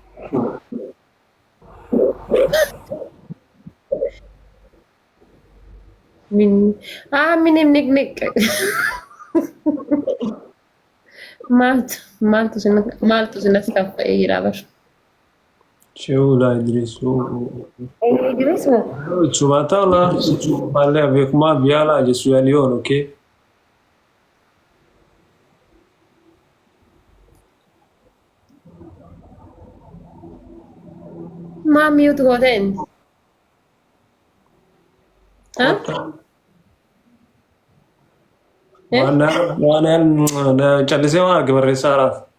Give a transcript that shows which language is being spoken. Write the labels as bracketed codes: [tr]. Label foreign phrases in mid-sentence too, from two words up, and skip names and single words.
[om] Minim nik maaltu sinas kaffa'ee jira bar. Sheula Idris. Idris moo? Sumaatola. [fr] Parler avec moi bien là, je suis à Lyon, ok? [om] Maa mute gooteen? waan callisee waan arge barreessaa raaf.